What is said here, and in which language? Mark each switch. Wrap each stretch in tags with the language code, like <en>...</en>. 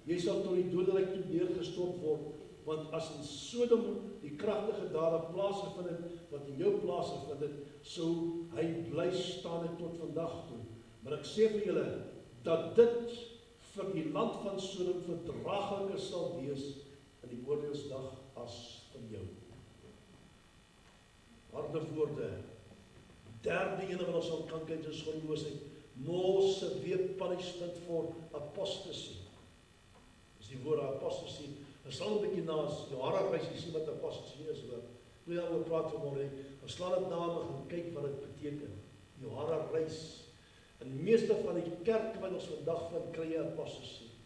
<af>Jy sal tot die dodelik toe neergestort word, want as in Sodom die kragtige dade plaasgevind het, wat in jou plaasgevind het, sou hy bly staan het tot vandag toe. Maar ek sê vir julle, dat dit vir die land van Sodom verdraagliker sal wees in die oordeelsdag as vir jou. Harde woorde. Derde ene wat ons al kan kyk, is goddeloosheid.</af> <en>More severe punishment for apostasy.</en> <af>Dis die woord apostasy. Ons sal 'n bietjie na Johara reis, jy sien wat apostasy is, hoor. Toe jy daaroor praat vanmôre, ons slaan dit na en gaan kyk wat dit beteken. Johara reis. In die meeste van die kerke wat ons vandag vind, kry jy apostasy.</af>